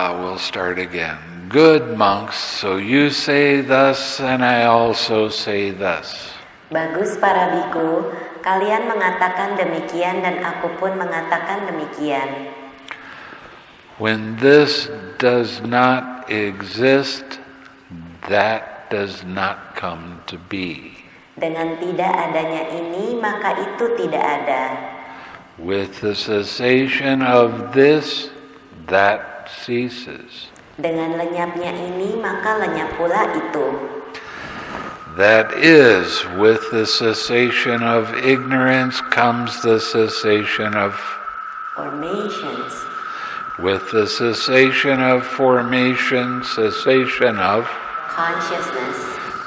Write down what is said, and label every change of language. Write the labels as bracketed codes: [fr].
[en] We'll start again. Good, monks, so you say thus and I also say thus. [id] Bagus para biku, kalian mengatakan demikian dan aku pun mengatakan demikian. [en] When this does not exist, that does not come to be. [id] Dengan tidak adanya ini, maka itu tidak ada. [en] With the cessation of this, that ceases. [id] Dengan lenyapnya ini, maka lenyap pula itu. [en] That is, with the cessation of ignorance comes the cessation of Formations. With the cessation of formation, cessation of Consciousness.